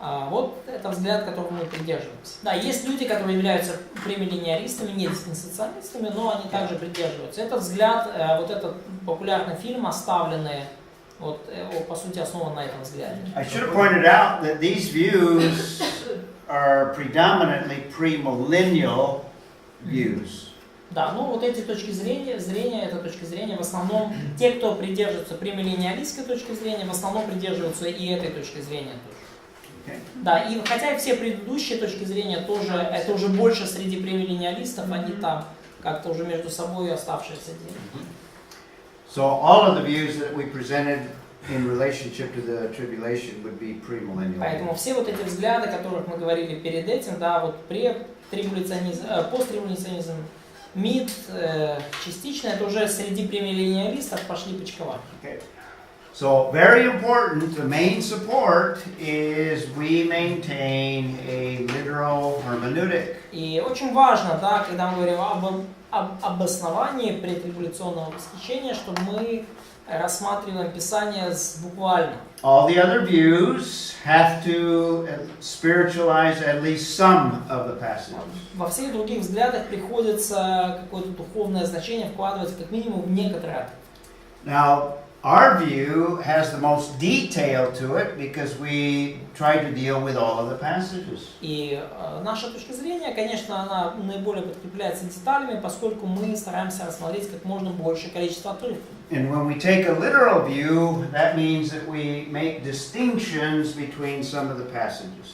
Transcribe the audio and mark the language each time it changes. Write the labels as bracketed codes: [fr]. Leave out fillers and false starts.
[ru] Вот это взгляд, которого мы придерживаемся. Да, есть люди, которые являются премиллениалистами, не диспенсационалистами, но они также придерживаются. Этот взгляд, вот этот популярный фильм «Оставленные», вот, по сути, основан на этом взгляде. [en] I should have pointed out that these views are predominantly premillennial views. [ru] Да, ну вот эти точки зрения, эта точка зрения, в основном, те, кто придерживается премиллениалистской точки зрения, в основном придерживаются и этой точки зрения тоже. [en] Okay. [ru] Да, и хотя и все предыдущие точки зрения тоже, это уже больше среди премиллениалистов, они там как-то уже между собой оставшиеся делят. [en] So all of the views that we presented in relationship to the tribulation would be premillennial. [ru] Поэтому все вот эти взгляды, о которых мы говорили перед этим, да, вот постреволюционизм, МИД, частично, это уже среди премиллениалистов пошли почковать. [en] Okay. So very important, the main support is we maintain a literal hermeneutic. [ru] И очень важно, да, когда мы говорим об обосновании предреволюционного восхищения, чтобы мы рассматриваем Писание буквально. [en] All the other views have to spiritualize at least some of the passages. [ru] Во всех других взглядах приходится какое-то духовное значение вкладывать как минимум в некоторые. [en] Now, our view has the most detail to it because we try to deal with all of the passages. [ru] И наша точка зрения, конечно, она наиболее подкрепляется деталями, поскольку мы стараемся рассмотреть как можно большее количество отрывков. [en] And when we take a literal view, that means that we make distinctions between some of the passages.